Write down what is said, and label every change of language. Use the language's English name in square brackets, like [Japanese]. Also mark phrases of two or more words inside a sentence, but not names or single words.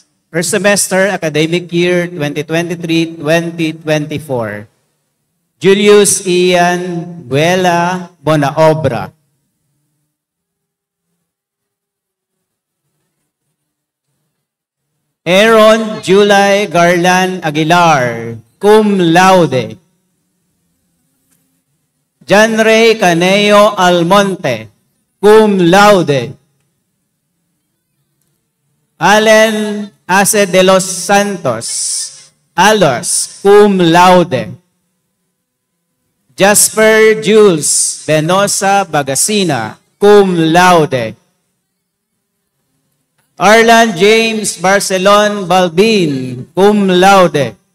[English] First semester, academic year 2023-2024. Julius Ian Buela Bonaobra. Aaron July Garland Aguilar, [Latin] cum laude. [English] John Ray Caneo Almonte, [Latin] cum laude. [English] Allen Ace de los Santos, [Latin] Alos, cum laude. [English] Jasper Jules Benosa Bagasina, [Latin] cum laude. [English] Arlan James Barcelon Balbin, [Latin] cum laude.